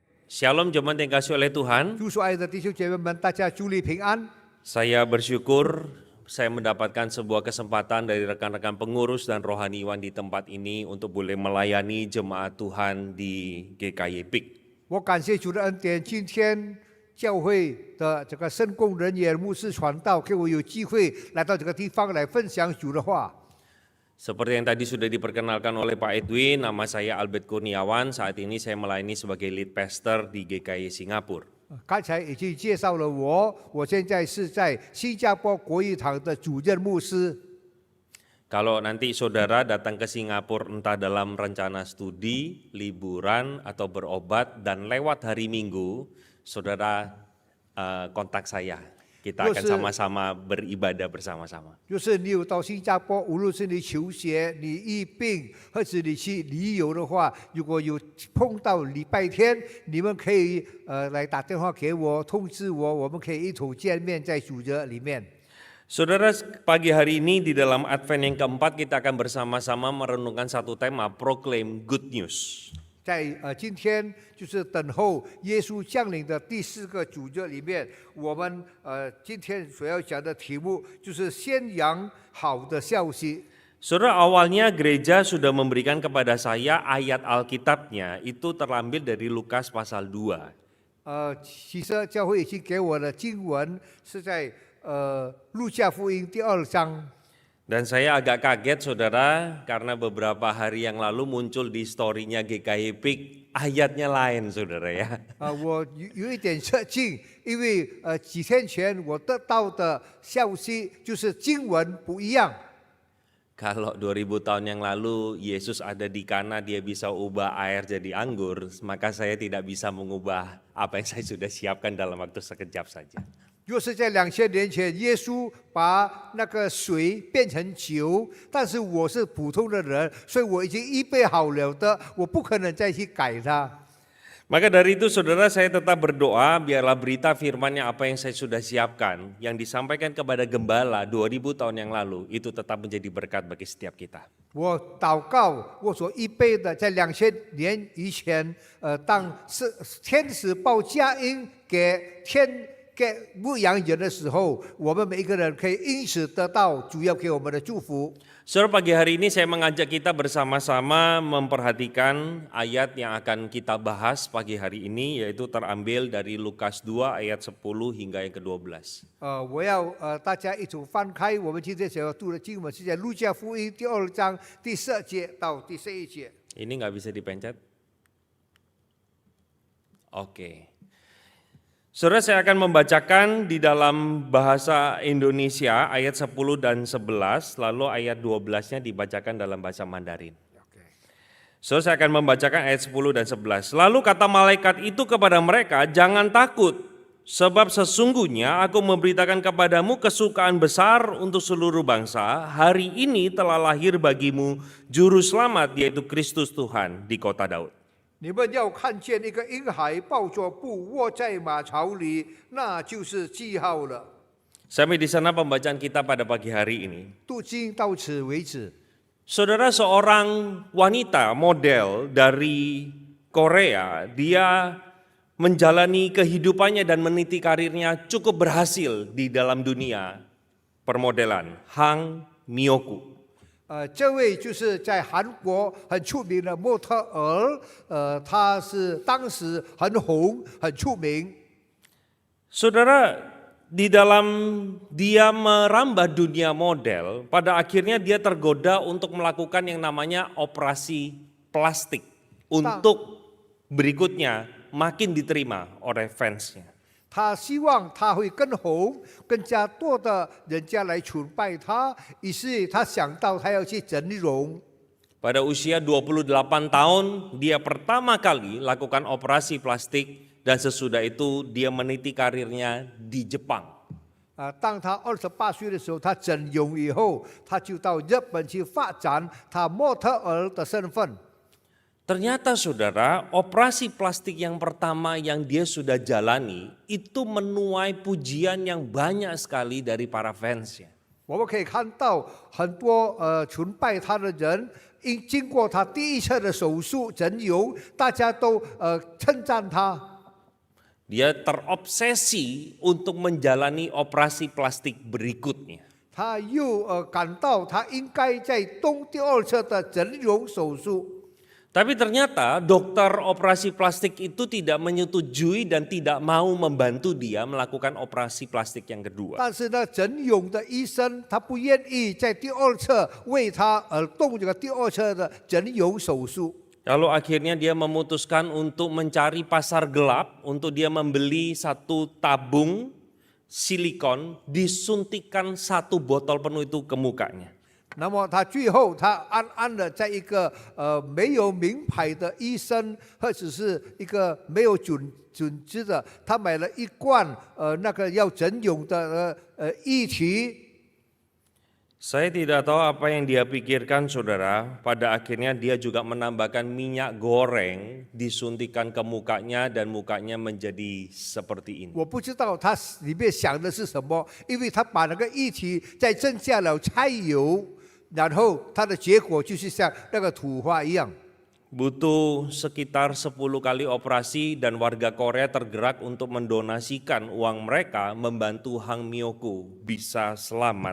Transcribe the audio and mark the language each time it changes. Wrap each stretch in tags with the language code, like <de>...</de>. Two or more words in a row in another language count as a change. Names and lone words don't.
<id>Shalom jemaat yang kasih oleh Tuhan.</id> <zh>主所爱的弟兄姐妹们，大家主内平安。</zh> <id>Saya bersyukur saya mendapatkan sebuah kesempatan dari rekan-rekan pengurus dan rohaniwan di tempat ini untuk boleh melayani jemaat Tuhan di GKY PIK.</id> <zh>我感谢主的恩典，今天教会的这个圣工人员、牧师传道，给我有机会来到这个地方来分享主的话。</zh> <id>Seperti yang tadi sudah diperkenalkan oleh Pak Edwin, nama saya Albert Kurniawan. Saat ini saya melayani sebagai</id> <en>lead pastor</en> <id>di GKY Singapura.</id> <zh>刚才已经介绍了我现在是在新加坡国语堂的主任牧师。</zh> <id>Kalau nanti saudara datang ke Singapura entah dalam rencana studi, liburan, atau berobat dan lewat hari Minggu, saudara kontak saya. Kita akan sama-sama beribadah bersama-sama.</id> <zh>就是你有到新加坡，无论是你求学、你疫病，或者你去旅游的话，如果有碰到礼拜天，你们可以来打电话给我，通知我，我们可以一同见面在主的里面。</zh> <id>Saudara, pagi hari ini di dalam Advent yang keempat kita akan bersama-sama merenungkan satu tema,</id> <en>Proclaim Good News.</en> <zh>在今天就是等候耶稣降临的第4个主日里面，我们今天所要讲的题目就是宣扬好的消息。</zh> <id>Saudara, awalnya gereja sudah memberikan kepada saya ayat Alkitabnya, itu terambil dari Lukas pasal 2.</id> <zh>其实教会已经给我的经文是在路加福音第2章。</zh> <id>Dan saya agak kaget saudara, karena beberapa hari yang lalu muncul di story-nya GKY PIK, ayatnya lain saudara ya.</id> <zh>我有一点吃惊，因为几天前我得到的消息就是经文不一样。</zh> <id>Kalau 2000 tahun yang lalu Yesus ada di Kana, dia bisa ubah air jadi anggur, maka saya tidak bisa mengubah apa yang saya sudah siapkan dalam waktu sekejap saja.</id> <zh>若是在2000年前，耶稣把那个水变成酒，但是我是普通的人，所以我已经预备好了的，我不可能再去改它。</zh> <id>Maka dari itu saudara, saya tetap berdoa biarlah berita firman-Nya apa yang saya sudah siapkan, yang disampaikan kepada gembala 2000 tahun yang lalu, itu tetap menjadi berkat bagi setiap kita.</id> <zh>我祷告，我所预备的，在2000年以前，当是天使报佳音给牧羊人的时候，我们每一个人可以因此得到主要给我们的祝福。</zh> <id>Saudara, pagi hari ini saya mengajak kita bersama-sama memperhatikan ayat yang akan kita bahas pagi hari ini, yaitu terambil dari Lukas 2 ayat 10 hingga yang ke-12.</id> <zh>我要大家一同翻开我们今天想要读的经文，是在路加福音第2章第12节到第11节。</zh> <id>Ini nggak bisa dipencet? Oke. Saudara, saya akan membacakan di dalam bahasa Indonesia ayat 10 dan 11, lalu ayat 12-nya dibacakan dalam bahasa Mandarin. Saudara, saya akan membacakan ayat 10 dan 11. Lalu kata malaikat itu kepada mereka, jangan takut, sebab sesungguhnya aku memberitakan kepadamu kesukaan besar untuk seluruh bangsa. Hari ini telah lahir bagimu juru selamat, yaitu Kristus Tuhan di kota Daud.</id> <zh>你们要看见一个婴孩抱着布卧在马槽里，那就是记号了。</zh> <id>Sampai di sana pembacaan kita pada pagi hari ini.</id> <zh>读经到此为止。</zh> <id>Saudara, seorang wanita model dari Korea, dia menjalani kehidupannya dan meniti karirnya cukup berhasil di dalam dunia permodelan, Hang Myoku.</id> <zh>这位就是在韩国很出名的模特儿，他是当时很红很出名。</zh> <id>Saudara, di dalam dia merambah dunia model, pada akhirnya dia tergoda untuk melakukan yang namanya operasi plastik untuk berikutnya makin diterima oleh fansnya.</id> <zh>他希望他会更红，更加多的人家来崇拜他，于是他想到他要去整容。</zh> <id>Pada usia 28 tahun, dia pertama kali lakukan operasi plastik dan sesudah itu dia meniti karirnya di Jepang.</id> <zh>当他28岁的时候，他整容以后，他就到日本去发展他模特儿的身份。</zh> <id>Ternyata saudara, operasi plastik yang pertama yang dia sudah jalani itu menuai pujian yang banyak sekali dari para fansnya.</id> <zh>我们可以看到很多崇拜他的人，经过他第一次的手术整容，大家都称赞他。</zh> <id>Dia terobsesi untuk menjalani operasi plastik berikutnya.</id> <zh>他又感到他应该在动第二次的整容手术，</zh> <id>Tapi ternyata dokter operasi plastik itu tidak menyetujui dan tidak mau membantu dia melakukan operasi plastik yang kedua.</id> <zh>但是呢，整容的医生他不愿意在第二次为他而动这个第二次的整容手术。</zh> <id>Lalu akhirnya dia memutuskan untuk mencari pasar gelap untuk dia membeli satu tabung silikon, disuntikan satu botol penuh itu ke mukanya.</id> <zh>那么他最后他安安的在一个没有名牌的医生或者是一个没有准知的，他买了一罐那个要整容的液体。</zh> <id>Saya tidak tahu apa yang dia pikirkan saudara, pada akhirnya dia juga menambahkan minyak goreng, disuntikan ke mukanya dan mukanya menjadi seperti ini.</id> <zh>我不知道他里面想的是什么，因为他把那个液体再增加了柴油，然后他的结果就是像那个土花一样。</zh> <id>Butuh sekitar 10 kali operasi dan warga Korea tergerak untuk mendonasikan uang mereka membantu Hang Myoku bisa selamat.</id>